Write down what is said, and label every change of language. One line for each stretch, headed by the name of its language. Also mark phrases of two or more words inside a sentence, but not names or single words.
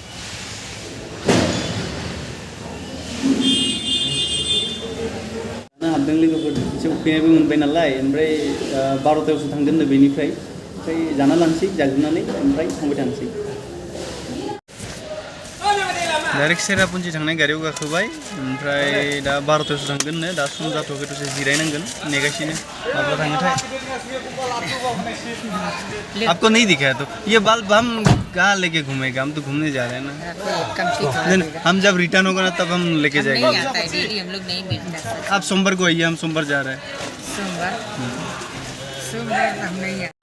Bodo: हाबदों लोगोफोर एसे उखैनायबो मोनबाय नालाय ओमफ्राय 12थायावसो थांगोन बेनिफ्राय ओमफ्राय जाना लानोसै जाग्रोनानै ओमफ्राय थांबाय थानोसै डाइरेक्ट सेरापुन्जि थांनाय गारियाव गाखोबाय ओमफ्राय दा 12थायावसो थांगोननो दा सम जाथ'वाखै दसे जिरायनांगोन नेगासिनो माब्ला थाङोथाय
Hindi: आपको नहीं दिखाया तो ये बल्ब हम कहाँ लेके घूमेगा हम तो घूमने जा रहे हैं ना हम जब रिटर्न होगा ना तब हम लेके जाएंगे आप सोमवार को आइए हम सोमवार जा रहे हैं सोमवार हम नहीं